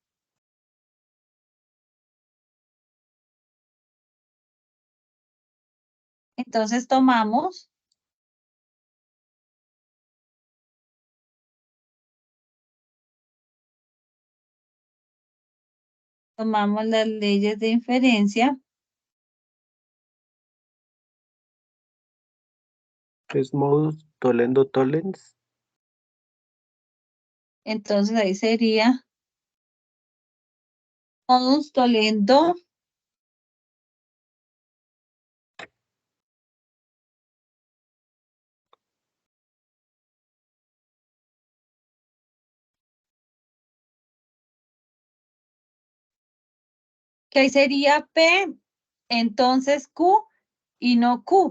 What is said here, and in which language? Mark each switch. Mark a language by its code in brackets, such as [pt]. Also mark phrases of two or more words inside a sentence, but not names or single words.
[es] Entonces, tomamos las leyes de inferencia. [la] Es modus tollendo tollens. [es] Entonces, ahí sería [la] modus tollendo [es] que ahí sería P, entonces Q y no Q.